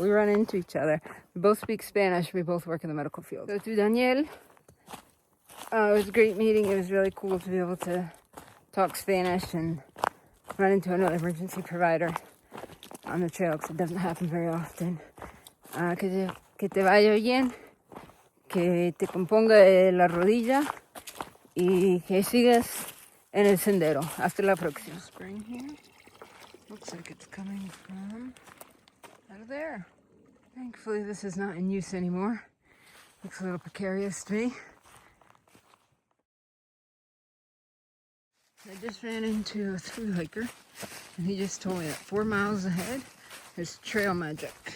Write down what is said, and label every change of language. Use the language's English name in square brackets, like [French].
[English] We run into each other. We both speak Spanish. We both work in the medical field. So to Daniel, it was a great meeting. It was really cool to be able to talk Spanish and run into another emergency provider on the trail because it doesn't happen very often. [Spanish] Que te vaya bien, que te componga la rodilla y que sigas en el sendero. Hasta la próxima. [English] Spring here. Looks like it's coming from out of there. Thankfully, this is not in use anymore. Looks a little precarious to me. I just ran into a thru hiker, and he just told me that 4 miles ahead there's trail magic.